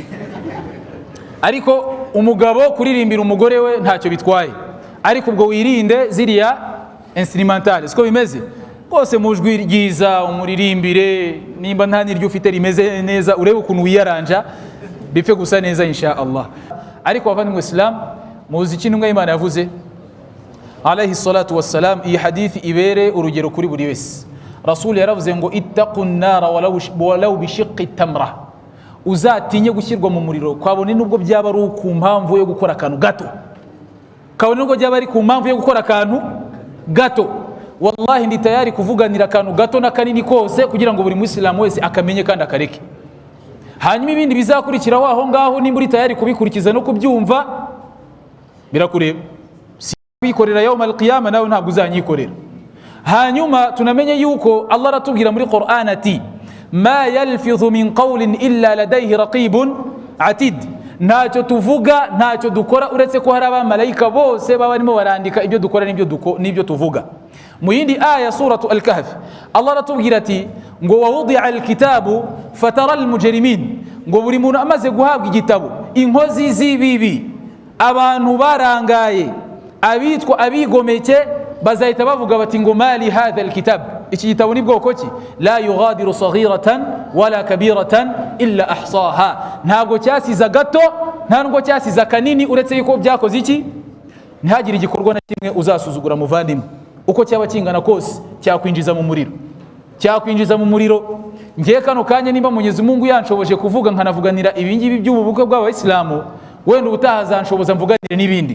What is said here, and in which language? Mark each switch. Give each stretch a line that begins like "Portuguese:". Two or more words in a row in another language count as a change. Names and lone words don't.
Kinyarwanda: Ariko umugabo kuririmbira umugore we ntacyo bitwaye, ariko ubwo wirinde ziriya instrumentale, siko bimeze rwose, mujwi ryiza umuririmbire, nimba nta niryo ufite rimeze neza urebe ukuntu wiyaranja bipfe gusa neza
Arabic: إن شاء الله.
Kinyarwanda: Ariko bavandimwe Islam, muzi ikintu umwe Imana yavuze
Arabic: عليه الصلاة والسلام,
Kinyarwanda: iyi hadithi ibere urugero kuri buri wese. Rasul yaravuze ngo
Arabic: اتقوا النار ولو بشق تمرة,
Kinyarwanda: uzatinye gushyirwa mu muriro kwabone nubwo byaba ari ku mpamvu yo gukora akantu gato, kabone nubwo byaba ari ku mpamvu yo gukora akantu gato. Wallahi ndi tayari kuvuganira akantu gato na kanini kose kugira ngo buri Muislamu wese akamenye kandi akareke. Hanyuma ibindi bizakurikiraho aho ngaho, nimba uri tayari kubikurikiza no kubyumva birakureba, si kwikorera
Arabic: يوم القيامة
Kinyarwanda: nawe ntabwo uzanyikorera. Hanyuma tunamenye yuko Allah aratubwira muri Qur'an ati
Arabic: ما يلفظ من قول إلا لديه رقيب عتيد,
Kinyarwanda: ntacyo tuvuga ntacyo dukora uretse ko hari abamarayika bose baba barimo barandika ibyo dukora n'ibyo tuvuga. Mu yindi aya suratu al-Kahf Allah aratubwira ati ngo
Arabic: ووضع الكتاب فترى المجرمين,
Kinyarwanda: ngo buri muntu amaze guhabwa igitabo, inkozi z'ibibi, abantu barangaye, abitwa abigomeke, bazahita bavuga bati ngo
Arabic: مال هذا الكتاب,
Kinyarwanda: iki gitabo ni bwoko ki?
Arabic: لا يغادر صغيرة ولا كبيرة إلا أحصاها,
Kinyarwanda: ntabwo cyasiza gato ntabwo cyasiza kanini uretse yuko byakoze iki? Ntihagire igikorwa na kimwe uzasuzugura muvandimwe, uko cyaba kingana kose cyakwinjiza mu muriro, cyakwinjiza mu muriro. Ngiye kano kanya nimba Mwenyezi Mungu yanshoboje kuvuga nkanavuganira ibingibi by'ububuke bw'Abayisilamu, wenda ubutahazanshoboza mvuganire n'ibindi.